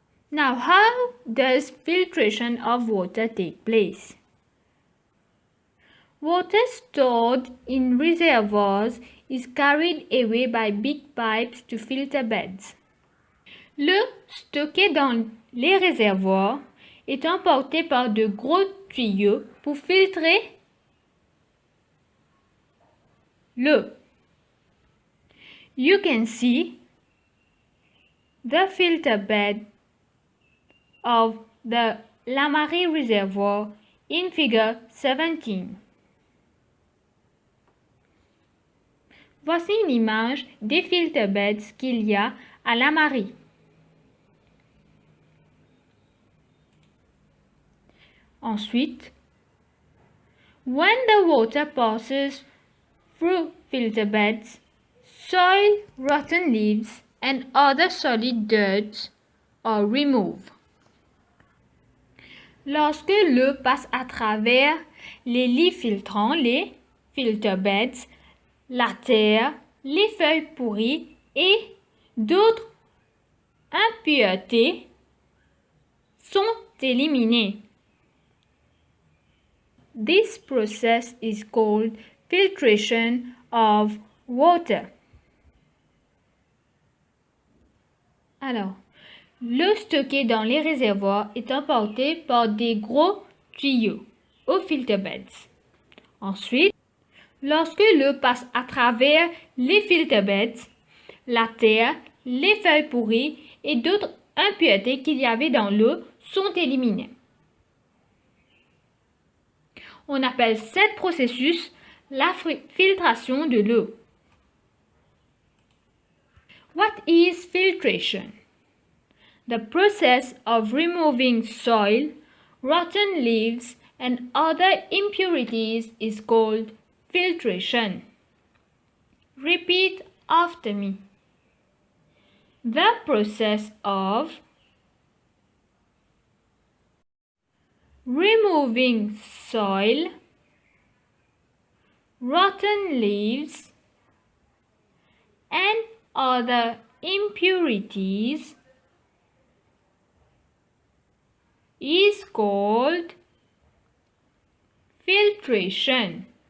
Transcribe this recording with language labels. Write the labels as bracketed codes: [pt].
[en] Now, how does filtration of water take place? Water stored in reservoirs is carried away by big pipes to filter beds. [fr] L'eau stockée dans les réservoirs est emportée par de gros tuyaux pour filtrer l'eau. [en] You can see the filter bed of the Lamarie Reservoir in figure 17. [fr] Voici une image des filter beds qu'il y a à Lamarie. [en] Ensuite, when the water passes through filter beds, soil, rotten leaves, and other solid dirt are removed. [fr] Lorsque l'eau passe à travers les lits filtrants, les filter beds, la terre, les feuilles pourries et d'autres impuretés sont éliminées. [en] This process is called filtration of water. [fr] Alors, l'eau stockée dans les réservoirs est emportée par des gros tuyaux aux filter beds. Ensuite, lorsque l'eau passe à travers les filter beds, la terre, les feuilles pourries et d'autres impuretés qu'il y avait dans l'eau sont éliminées. On appelle ce processus la filtration de l'eau. [en] What is filtration? The process of removing soil, rotten leaves, and other impurities is called filtration. Repeat after me. The process of removing soil, rotten leaves, and other impurities is called filtration.